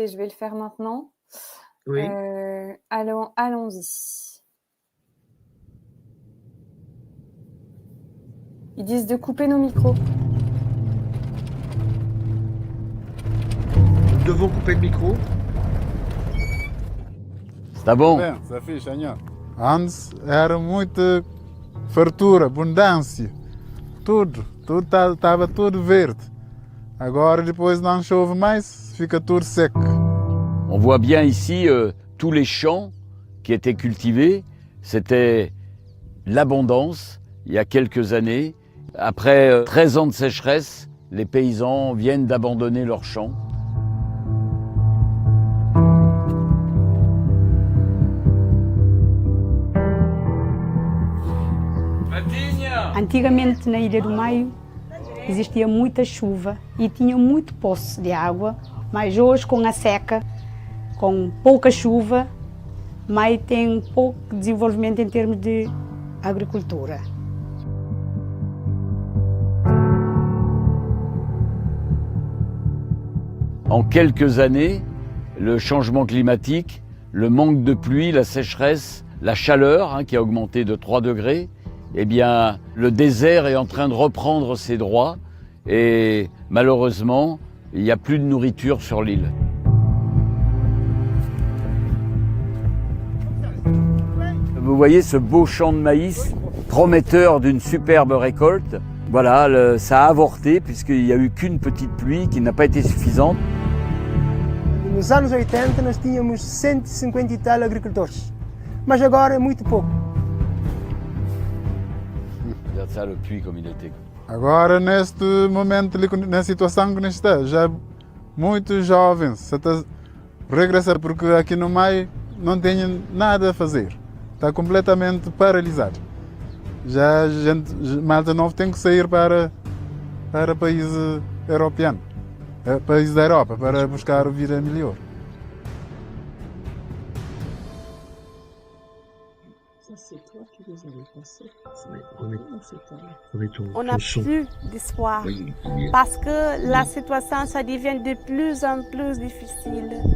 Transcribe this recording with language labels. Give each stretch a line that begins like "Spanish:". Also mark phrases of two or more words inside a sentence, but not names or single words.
French: Je vais le faire maintenant. oui, Allons-y. Ils disent de couper nos micros. nous devons couper le micro.
Portuguese: Tá bom? Bem, está fixe, Anhã. Antes era muita fartura, abundância. Tudo estava tudo verde. Agora, depois não chove mais, fica tudo seco.
French: On voit bien ici tous les champs qui étaient cultivés. C'était l'abondance il y a quelques années. Après 13 ans de sécheresse, les paysans viennent d'abandonner leurs champs.
Portuguese: Antigamente na Ilha do Maio existia muita chuva e tinha muito poço de água, mas hoje com a seca, com pouca chuva, Maio tem pouco desenvolvimento em termos de agricultura.
French: En quelques années, le changement climatique, le manque de pluie, la sécheresse, la chaleur qui a augmenté de 3 degrés, eh bien, le désert est en train de reprendre ses droits et malheureusement, il n'y a plus de nourriture sur l'île. Vous voyez ce beau champ de maïs, prometteur d'une superbe récolte. Voilà, ça a avorté puisqu'il n'y a eu qu'une petite pluie qui n'a pas été suffisante.
Portuguese: Nos anos 80 nós tínhamos 150 e tal agricultores, mas agora é muito pouco.
French: Regarde ça, le puits comme il était.
Portuguese: Agora, neste momento, na situação que nós está, já muitos jovens estão a regressar porque aqui no Maio não tem nada a fazer. Está completamente paralisado. Já a gente, malta novo tem que sair para países europeus, países da Europa, para buscar vida melhor.
French: On n'a plus d'espoir parce que la situation ça devient de plus en plus difficile.